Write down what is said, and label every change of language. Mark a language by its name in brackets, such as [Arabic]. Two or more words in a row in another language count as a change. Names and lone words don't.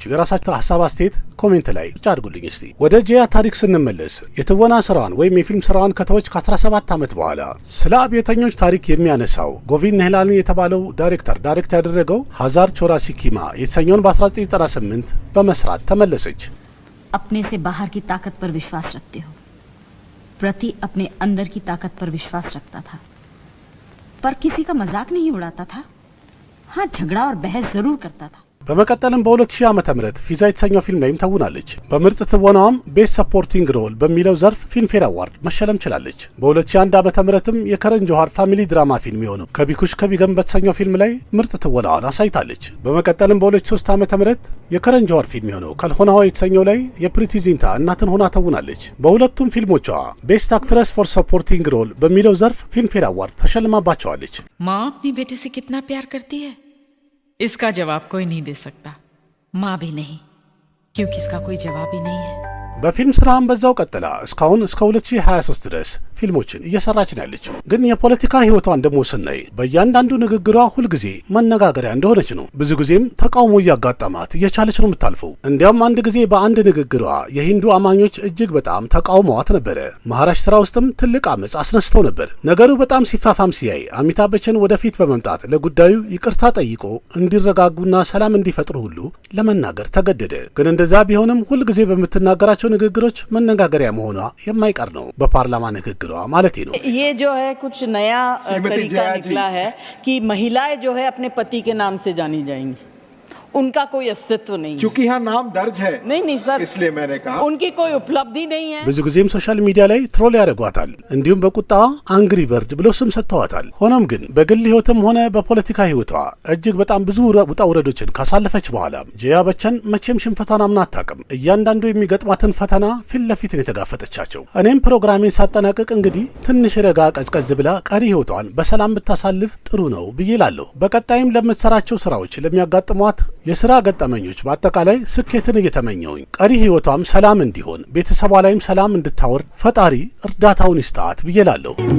[Amharic] የራሳችሁ ሀሳብ አስተያየት ኮሜንት ላይ ብቻ አድርጉልኝ። እስቲ ወደ ጂያ ታሪክ ስንመለስ የትወና ስራዋን ወይም የፊልም ስራዋን ከተወች ከ17 ዓመት በኋላ ስለ አብዮተኞች ታሪክ የሚያነሳው ጎቪንድ ኔህላኒ የተባለው ዳይሬክተር ዳይሬክት ያደረገው ሀዛር ቾራሲ ኪማ የተሰኘውን በ1998 በመስራት ተመለሰች። [Hindi] अपने से बाहर की ताकत पर विश्वास रखते हो, प्रति अपने अंदर की ताकत पर विश्वास रखता था, पर किसी का मजाक नहीं उड़ाता था। हाँ, झगड़ा और बहस जरूर करता था। [Amharic] በመቀጠልም በ2000 ዓመተ ምህረት ፊዛ የተሰኘው ፊልም ላይም ተውናለች። በምርጥ ትወናዋም [English] best supporting role [Amharic] በሚለው ዘርፍ ፊልምፌር አዋርድ መሸለም ችላለች። በ2001 ዓመተ ምህረትም የከረን ጆሃር [English] family drama film [Amharic] የሆነው ከቢኩሽ ከቢገም በተሰኘው ፊልም ላይ ምርጥ ትወናዋን አሳይታለች። በመቀጠልም በ2003 ዓመተ ምህረት የከረን ጆሃር ፊልም የሆነው ከልሆናዋ የተሰኘው ላይ የፕሪቲ ዚንታ እናትን ሆና ተውናለች። በሁለቱም ፊልሞቿ [English] best actress for supporting role [Amharic] በሚለው ዘርፍ ፊልምፌር አዋርድ ተሸልማባቸዋለች። [Hindi] माँ अपनी बेटे से कितना प्यार करती है, इसका जवाब कोई नहीं दे सकता। माँ भी नहीं, क्योंकि इसका कोई जवाब ही नहीं है। [Amharic] በፊልም ስራም በዛው ቀጥላ እስካሁን እስከ 2023 ድረስ ፊልሞችን እየሰራች ነው ያለችው። ግን የፖለቲካ ህይወቷን ደግሞ ስናይ በእያንዳንዱ ንግግሯ ሁልጊዜ መነጋገሪያ እንደሆነች ነው። ብዙ ጊዜም ተቃውሞ እያጋጠማት እየቻለች ነው የምታልፈው። እንዲያውም አንድ ጊዜ በአንድ ንግግሯ የሂንዱ አማኞች እጅግ በጣም ተቃውመዋት ነበረ። መሃራሽትራ ውስጥም ትልቅ አመፅ አስነስተው ነበር። ነገሩ በጣም ሲፋፋም ሲያይ አሚታብ በቸን ወደፊት በመምጣት ለጉዳዩ ይቅርታ ጠይቆ እንዲረጋጉና ሰላም እንዲፈጥሩ ሁሉ ለመናገር ተገደደ። ግን እንደዛ ቢሆንም ሁልጊዜ በምትናገራቸው ንግግሮች መነጋገሪያ መሆኗ የማይቀር ነው። በፓርላማ ንግግሯ ማለት ነው። [Hindi] ये जो है कुछ नया तरीका निकला है कि महिलाएं जो है अपने पति के नाम से जानी जाएंगी, उनका कोई अस्तित्व नहीं है। क्योंकि यहाँ नाम दर्ज है। नहीं सर, इसलिए मैंने कहा उनकी कोई उपलब्धि नहीं है। [Amharic] ብዙ ጊዜም [English] social media [Amharic] ላይ ትሮል ያደርጓታል። እንዲሁም በቁጣዋ አንግሪ በርድ ብሎ ስም ሰጥተዋታል። ሆኖም ግን በግል ህይወትም ሆነ በፖለቲካ ህይወቷ እጅግ በጣም ብዙ ውጣ ውረዶችን ካሳለፈች በኋላ ጂያ በቸን መቼም ሽንፈቷን አምና አታውቅም። እያንዳንዱ የሚገጥማትን ፈተና ፊት ለፊት ነው የተጋፈጠቻቸው። እኔም ፕሮግራሜን ሳጠናቀቅ እንግዲህ ትንሽ ረጋ ቀዝቀዝ ብላ ቀሪ ህይወቷን በሰላም ብታሳልፍ ጥሩ ነው ብዬ እላለሁ። በቀጣይም ለምትሰራቸው ስራዎች ለሚያጋጥሟት የስራ ገጠመኞች በአጠቃላይ ስኬትን እየተመኘውኝ ቀሪ ህይወቷም ሰላም እንዲሆን ቤተሰቧ ላይም ሰላም እንድታወርድ ፈጣሪ እርዳታውን ይስጣት ብዬ እላለሁ።